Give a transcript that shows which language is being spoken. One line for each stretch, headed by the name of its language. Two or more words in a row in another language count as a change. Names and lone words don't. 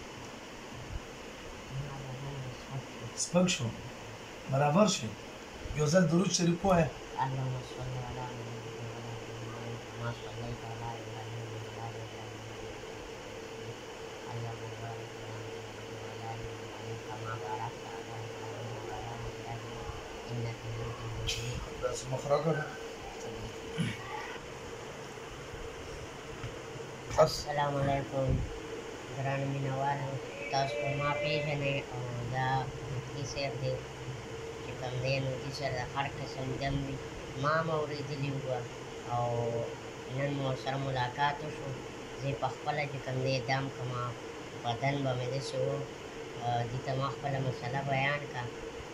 Pashto: سپک شو برابر شي یو ځل درود شریف وایه
Arabic: اللهم صل على ما صليت على ابراهيم وعلى ال ابراهيم كما باركت على ابراهيم وعلى ال ابراهيم انك حميد مجيد بس مخرجها السلام عليكم
Pashto: ګرانو مینوالو تاسو په ما پېژنئ او دا مفتي صاحب دی چې کوم دی نو دې سره د هر قسم دم وي ما هم اورېدلي وه او نن مو سره ملاقات وشو زه یې پخپله چې کوم دی دم کومه بدن به مې داسې و دې ته ما خپله مسله بیان کړه